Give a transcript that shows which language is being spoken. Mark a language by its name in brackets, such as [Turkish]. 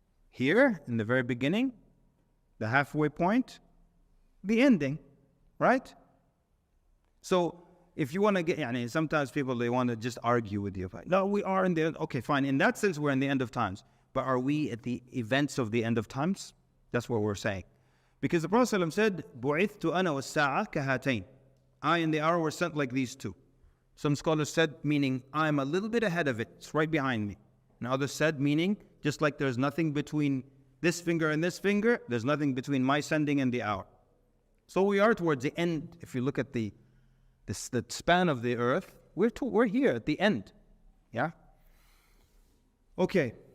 [English] Here, in the very beginning, the halfway point, the ending, right? So, if you want to get, sometimes people, they want to just argue with you. No, we are in the, okay, fine. In that sense, we're in the end of times. But are we at the events of the end of times? That's what we're saying. Because the Prophet ﷺ said, [Arabic] بُعِثْتُ أَنَا وَالسَّاعَةَ كَهَاتَيْنِ. [English] I and the hour were sent like these two. Some scholars said, meaning, I'm a little bit ahead of it. It's right behind me. And others said, meaning, just like there's nothing between this finger and this finger, there's nothing between my sending and the hour. So we are towards the end. If you look at the span of the earth, we're here at the end. Yeah? Okay.